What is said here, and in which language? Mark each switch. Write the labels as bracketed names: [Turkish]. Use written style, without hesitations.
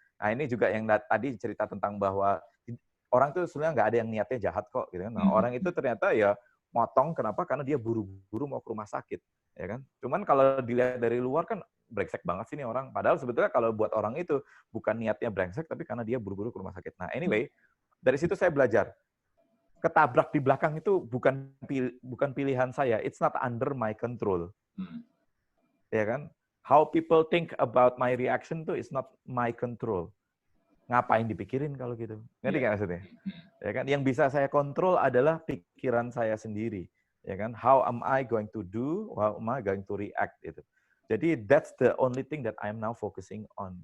[Indonesian] Nah ini juga yang tadi cerita tentang bahwa orang tuh sebenarnya nggak ada yang niatnya jahat kok, gitu kan? Nah orang itu ternyata ya motong. Kenapa? Karena dia buru-buru mau ke rumah sakit, ya kan? Cuman kalau dilihat dari luar kan brengsek banget sih nih orang. Padahal sebetulnya kalau buat orang itu bukan niatnya brengsek, tapi karena dia buru-buru ke rumah sakit. Nah, anyway, dari situ saya belajar. Ketabrak di belakang itu bukan pilihan saya. [English] It's not under my control. [Indonesian] Ya kan? [English] How people think about my reaction tuh is not my control. [Indonesian] Ngapain dipikirin kalau gitu? Ngerti nggak maksudnya? Ya kan? Yang bisa saya kontrol adalah pikiran saya sendiri. Ya kan? [English] How am I going to do? How am I going to react? Itu. Jadi that's the only thing that I'm now focusing on.